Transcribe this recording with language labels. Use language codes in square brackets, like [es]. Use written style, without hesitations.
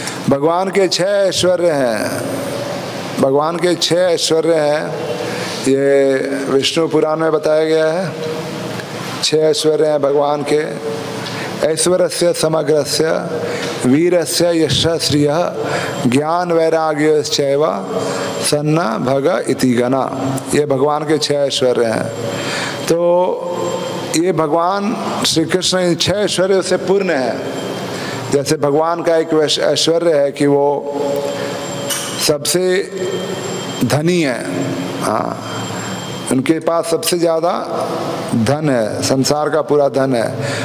[hi] भगवान के 6 ऐश्वर्य हैं, भगवान के 6 ऐश्वर्य हैं, ये विष्णु पुराण में बताया गया है। 6 ऐश्वर्य हैं भगवान के। [sa] ऐश्वर्यस्य समग्रस्य वीरस्य यशः श्रियः ज्ञान वैराग्यश्चैव सन्ना भग इति गणा। [hi] ये भगवान के 6 ऐश्वर्य हैं। तो ये भगवान श्री कृष्ण इन 6 ऐश्वर्यों से पूर्ण है। जैसे भगवान का एक ऐश्वर्य है कि वो सबसे धनी है, हाँ, उनके पास सबसे ज़्यादा धन है, संसार का पूरा धन है।